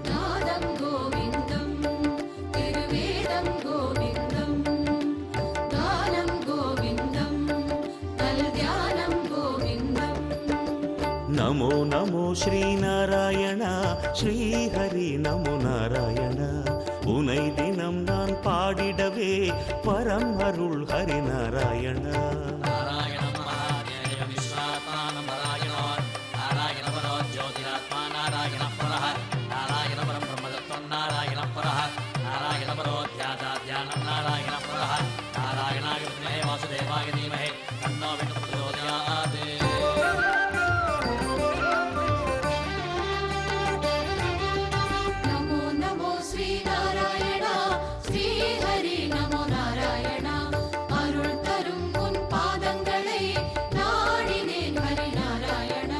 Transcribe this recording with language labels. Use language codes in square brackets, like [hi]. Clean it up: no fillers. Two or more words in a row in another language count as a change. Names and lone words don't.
[ta] நாதம் கோவிந்தம் திருவேதம் கோவிந்தம் கானம் கோவிந்தம் நல் தியானம் கோவிந்தம் [sa] नमो नमो श्रीनारायण श्रीहरि नमो नारायण [ta] உனை தினம் நான் பாடிடவே பரம் அருள் ஹரிநாராயண [sa] नारायणं महादेव विश्वात्मानं नारायणो नारायणपरो ज्योतिरात्मा नारायणपरः नारायणपरं ब्रह्मतत्त्वं नारायणपरः नारायणपरो ध्यानं नारायणपरः नारायणाय विद्महे वासुदेवाय धीमहि तन्नो विष्णुः प्रचोदयात् नमो नमो श्री नारायणा श्री हरि नमो नारायणा [ta] அருள் தரும் உன் பாதங்களை நாடினேன் ஹரி நாராயணா